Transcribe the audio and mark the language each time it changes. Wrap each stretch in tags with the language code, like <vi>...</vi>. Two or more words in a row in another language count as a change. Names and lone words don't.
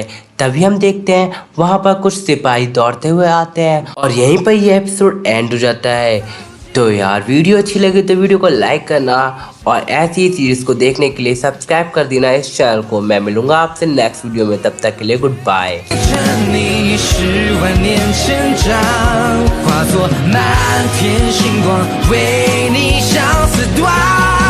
<hi>तभी हम देखते हैं वहाँ पर कुछ सिपाही दौड़ते हुए आते हैं और यहीं पर यह एपिसोड एंड हो जाता है। तो यार वीडियो अच्छी लगी तो वीडियो को लाइक करना और ऐसी ही सीरीज को देखने के लिए सब्सक्राइब कर देना इस चैनल को। मैं मिलूंगा आपसे</hi> <en>next video</en> <hi>में, तब तक के लिए</hi> <en>good bye.</en> <zh>你10万年成长，化作满天星光，为你生死断。</zh>